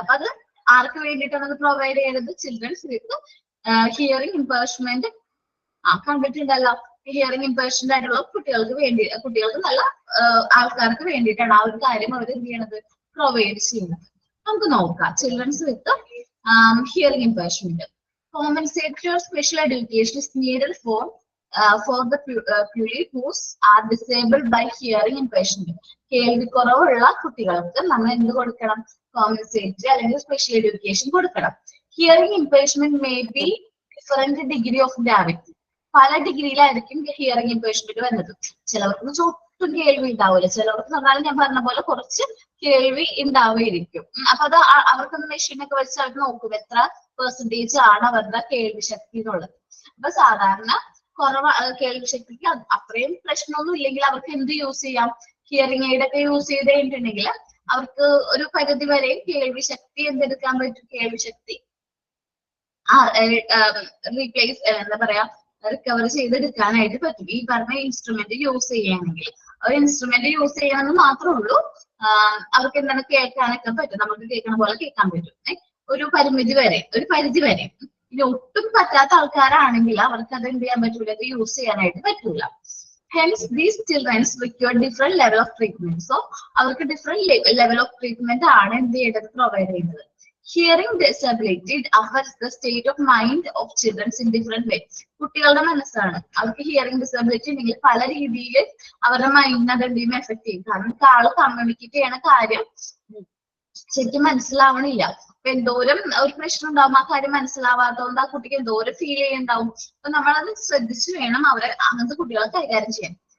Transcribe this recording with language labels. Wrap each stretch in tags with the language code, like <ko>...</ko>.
<ml>അപ്പൊ അത് ആർക്ക് വേണ്ടിയിട്ടാണ് അത് പ്രൊവൈഡ് ചെയ്യുന്നത്, ചിൽഡ്രൻസ് വിത്ത് ഹിയറിംഗ് ഇംപേർഷ്മെന്റ് കണ്ടിട്ടുണ്ടല്ലോ. ഹിയറിംഗ് ഇംപേർഷ്മെന്റ് ആയിട്ടുള്ള കുട്ടികൾക്ക് നല്ല ആൾക്കാർക്ക് വേണ്ടിയിട്ടാണ് ആ ഒരു കാര്യം അവർ എന്ത് ചെയ്യണത്, പ്രൊവൈഡ് ചെയ്യുന്നത്. നമുക്ക് നോക്കാം children's with hearing ഇംപേർഷ്മെന്റ്.</ml> <en>Compensatory or special education is needed for the pupils who are disabled by hearing impairment.</en> <ml>കേൾവിക്കുറവുള്ള കുട്ടികൾക്ക് നമ്മൾ എന്ത് കൊടുക്കണം, കോമ്പൻസേറ്ററി അല്ലെങ്കിൽ സ്പെഷ്യൽ എഡ്യൂക്കേഷൻ കൊടുക്കണം. Hearing ഇംപേർഷ്മെന്റ് may be different degree of gravity. പല ഡിഗ്രിയിലായിരിക്കും ഹിയറിംഗ് ഇംപേർഷ്മെന്റ് വരുന്നത്. ചിലവർക്ക് ഒട്ടും കേൾവി ഉണ്ടാവില്ല, ചിലവർക്ക് പറഞ്ഞാൽ ഞാൻ പറഞ്ഞ പോലെ കുറച്ച് കേൾവി ഉണ്ടാവുമായിരിക്കും. അപ്പൊ അത് അവർക്കൊന്ന് മെഷീനൊക്കെ വെച്ച് അവർ നോക്കും എത്ര പെർസെന്റേജ് ആണ് അവരുടെ കേൾവി ശക്തി എന്നുള്ളത്. അപ്പൊ സാധാരണ കേൾവി ശക്തിക്ക് അത്രയും പ്രശ്നമൊന്നും ഇല്ലെങ്കിൽ അവർക്ക് എന്ത് യൂസ് ചെയ്യാം, ഹിയറിംഗ് എയ്ഡ് ഒക്കെ യൂസ് ചെയ്ത് കഴിഞ്ഞിട്ടുണ്ടെങ്കിൽ അവർക്ക് ഒരു പരിധി വരെ കേൾവി ശക്തി എന്തെടുക്കാൻ പറ്റും, കേൾവി ശക്തി റീപ്ലേസ് എന്താ പറയാ റിക്കവർ ചെയ്തെടുക്കാനായിട്ട് പറ്റും ഈ പറഞ്ഞ ഇൻസ്ട്രുമെന്റ് യൂസ് ചെയ്യുകയാണെങ്കിൽ. ഒരു ഇൻസ്ട്രുമെന്റ് യൂസ് ചെയ്യണമെന്ന് മാത്രമേ ഉള്ളൂ. അവർക്ക് എന്താണ് കേൾക്കാനൊക്കെ പറ്റും, നമുക്ക് കേൾക്കണ പോലെ കേൾക്കാൻ പറ്റും. ഒരു പരിധി വരെ. ഇനി ഒട്ടും പറ്റാത്ത ആൾക്കാരാണെങ്കിൽ അവർക്ക് അത് എന്ത് ചെയ്യാൻ പറ്റൂല, അത് യൂസ് ചെയ്യാനായിട്ട് പറ്റൂല.</ml> <en>Hence, these children require different level of treatment. So,</en> <ml>അവർക്ക്</ml> <en>different level of treatment</en> <ml>ആണ് എന്ത് ചെയ്യേണ്ടത്, പ്രൊവൈഡ് ചെയ്യുന്നത്.</ml> <en>Hearing disability affects the state of mind of children in different ways.</en> <ml>കുട്ടികളുടെ മനസ്സാണ്, അവർക്ക് ഹിയറിംഗ് ഡിസബിലിറ്റി ഉണ്ടെങ്കിൽ പല രീതിയിൽ അവരുടെ മൈൻഡിനെ അത് എന്തെങ്കിലും എഫക്ട് ചെയ്യും. കാരണം ആള് കമ്മ്യൂണിക്കേറ്റ് ചെയ്യണ കാര്യം ശരിക്കും മനസ്സിലാവണില്ല. അപ്പൊ എന്തോരം ഒരു പ്രശ്നം ഉണ്ടാവും, ആ കാര്യം മനസ്സിലാവാത്തതുകൊണ്ട് ആ കുട്ടിക്ക് എന്തോരം ഫീൽ ചെയ്യുന്നുണ്ടാവും. അപ്പൊ നമ്മളത് ശ്രദ്ധിച്ചു വേണം അവരെ അങ്ങനത്തെ കുട്ടികളെ കൈകാര്യം ചെയ്യാൻ.</ml>